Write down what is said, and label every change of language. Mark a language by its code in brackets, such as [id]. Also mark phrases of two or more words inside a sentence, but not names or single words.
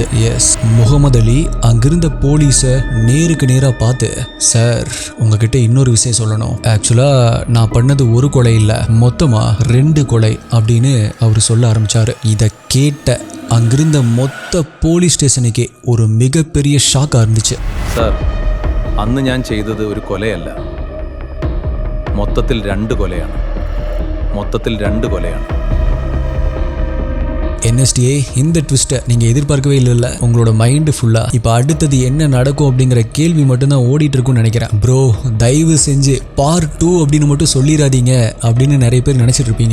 [ta] எஸ், முகமது அலி அங்கிருந்த போலீஸ நேருக்கு நேரா பார்த்து, சார் உங்ககிட்ட இன்னொரு விஷயம் சொல்லணும். ஆக்சுவலா நான் பண்ணது ஒரு கொலை இல்ல, மொத்தமா 2 கொலை அப்படின்னு அவர் சொல்ல ஆரம்பிச்சாரு. இதை கேட்ட அங்கிருந்த மொத்த போலீஸ் ஸ்டேஷனுக்கே ஒரு மிகப்பெரிய ஷாக்காக இருந்துச்சு. [ml] സാർ, അന്ന് ഞാൻ ചെയ്തത് ഒരു കൊലയല്ല, മൊത്തത്തിൽ 2 കൊലയാണ്. [ta] என்எஸ்டிஏ இந்த ட்விஸ்ட்டை நீங்கள் எதிர்பார்க்கவே இல்லை. உங்களோட மைண்டு ஃபுல்லாக இப்போ அடுத்தது என்ன நடக்கும் அப்படிங்கிற கேள்வி மட்டும்தான் ஓடிட்டு இருக்கும்னு நினைக்கிறேன். ப்ரோ தயவு செஞ்சு பார்ட் 2 அப்படின்னு மட்டும் சொல்லிடாதீங்க அப்படின்னு நிறைய பேர் நினச்சிட்டு இருப்பீங்க.